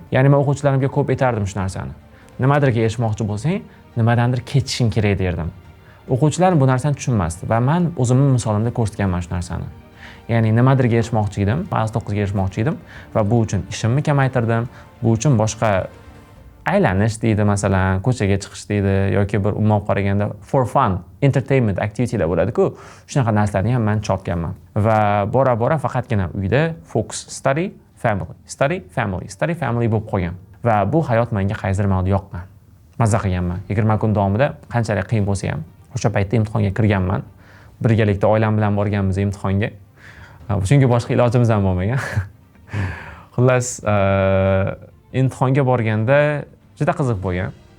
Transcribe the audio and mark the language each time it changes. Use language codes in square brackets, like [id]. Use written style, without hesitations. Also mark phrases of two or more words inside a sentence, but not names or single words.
[uz] Ya'ni men o'quvchilarimga ko'p aytardim shu narsani. Nimadirga erishmoqchi bo'lsang, nimadandir ketishing kerak derdim. O'quvchilar bu narsani tushunmasdi va men o'zimning misolimda ko'rsatganman shu narsani. Ya'ni nimadirga erishmoqchi edim, IELTS 9 ga erishmoqchi edim va bu uchun ishimni kamaytirdim. Bu uchun boshqa aylanish deydi masalan, ko'chaga chiqish deydi yoki bir umuman qaraganda [en] for fun, entertainment activitylar [uz] bo'ladi-ku, shunaqa narsalarni ham men chopganman. Va bora faqatgina uyda [en] focus study family [uz] bo'lib qolgan. Va bu hayot menga qaysidir ma'noda yoqqan. Mazza qilganman. 20 kun davomida qanchalik qiyin bo'lsa ham, o'sha paytda imtihonga kirganman. Birgalikda oilam bilan borganmiz imtihonga. Chunki boshqa ilojimiz ham bo'lmagan. Xullas, imtihonga borganda juda qiziq bo'lgan.